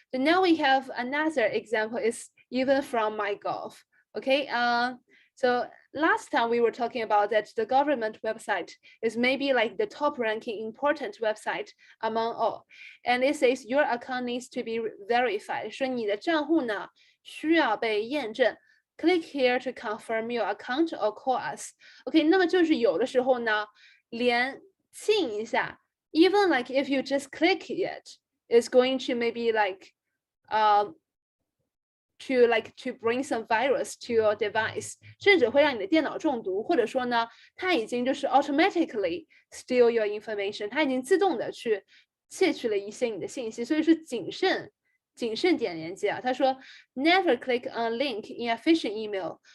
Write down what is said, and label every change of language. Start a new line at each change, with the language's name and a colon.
English: So now we have another example is even from MyGov. Okay. So last time we were talking about that the government website is maybe like the top ranking important website among all. And it says your account needs to be verified.
Chinese: 说你的账户呢需要被验证。
English: Click here to confirm your account or call us.
Chinese: OK, 那么就是有的时候呢，连亲一下
English: even like if you just click it, it's going to maybe like to bring some virus to your device,
Chinese: 甚至会让你的电脑中毒，或者说呢，它已经就是
English: automatically steal your information，
Chinese: 它已经自动的去窃取了一些你的信息，所以说谨慎点连接啊。他说 ，
English: Never click on link in a phishing email.